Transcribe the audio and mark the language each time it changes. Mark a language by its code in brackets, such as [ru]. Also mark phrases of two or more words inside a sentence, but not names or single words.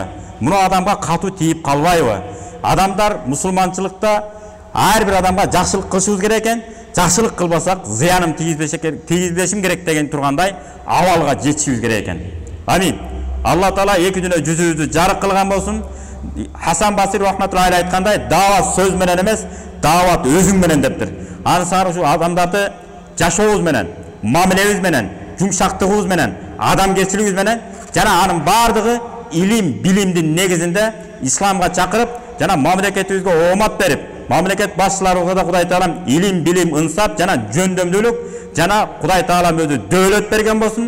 [ky] Муну адамга катуу тийип калбайбы? Адамдар мусулманчылыкта ар бир адамга жакшылык кылышыбыз керек экен, жакшылык кылбасак зыяным тийгизбешим керек деген тургандай абалга жетишибиз керек экен. Амин. Алла Таала эки дүнө жүзүбүздү жарык кылган болсун. Хасан Басир [ar] رحمة الله عليه [ky] айткандай, даават сөз менен эмес, даават өзүң менен дептир. Аны ушу адамдарды жашообуз менен, мамилебиз менен, жумшактыгыбыз менен, адамгерчилигибиз менен жана анын бардыгы илим, билимдин негизинде исламга чакырып, жана мамлекетибизге оомат берип, мамлекет башчыларыбызга да Кудай Таалам илим, билим, ынсап жана жөндөмдүүлүк жана Кудай Таалам өзү дөөлөт берген болсун.